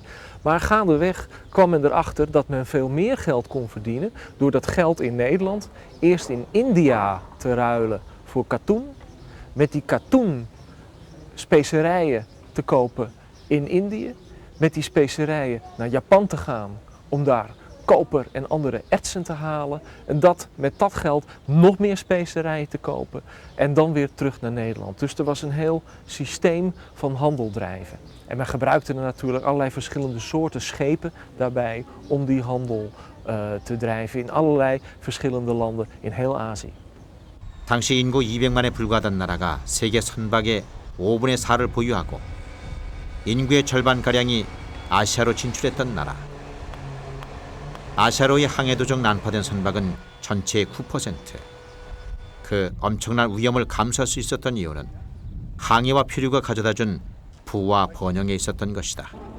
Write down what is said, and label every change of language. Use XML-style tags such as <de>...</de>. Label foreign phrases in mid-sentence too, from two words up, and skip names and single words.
<nl>Maar gaandeweg kwam men erachter dat men veel meer geld kon verdienen door dat geld in Nederland eerst in India te ruilen voor katoen, met die katoen specerijen te kopen in Indië, met die specerijen naar Japan te gaan om daar koper en andere ertsen te halen en met dat geld nog meer specerijen te kopen en dan weer terug naar Nederland. Dus er was een heel systeem van handel drijven. En men gebruikte er natuurlijk allerlei verschillende soorten schepen daarbij om die handel te drijven in allerlei verschillende landen in heel Azië.</nl> <ko>당시 인구 200만에 불과하던 나라가 세계 선박의 5분의 4를 보유하고 인구의 절반가량이 아시아로 진출했던 나라. 아시아로의 항해도적 난파된 선박은 전체의 9%. 그 엄청난 위험을 감수할 수 있었던 이유는 항해와 표류가 가져다준 부와 번영에 있었던 것이다.</ko>